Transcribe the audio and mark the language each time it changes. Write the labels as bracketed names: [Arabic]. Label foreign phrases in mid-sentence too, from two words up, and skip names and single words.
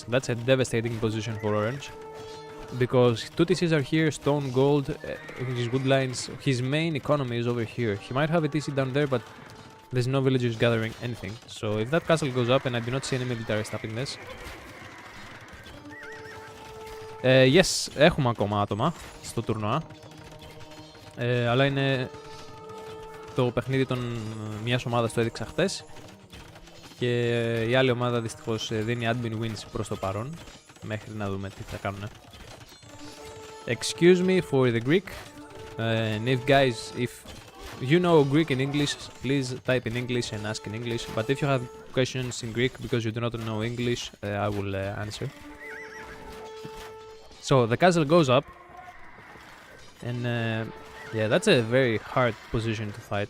[English] That's a devastating position for orange, because two TCs are here, stone, gold, his wood lines. His main economy is over here. He might have a TC down there, but there's no villagers gathering anything. So if that castle goes up, and I do not see any military stopping this. Yes, [Greek] έχουμε ακόμα άτομα στο τουρνουά, αλλά είναι το παιχνίδι μιας ομάδας, το έδειξα χτες, και η άλλη ομάδα δυστυχώς δίνει [English] admin wins [Greek] προς το παρόν, μέχρι να δούμε τι θα κάνουν. [English] Excuse me for the Greek, and if you know Greek and English, please type in English and ask in English, but if you have questions in Greek because you do not know English, I will answer. So the castle goes up, and yeah, that's a very hard position to fight.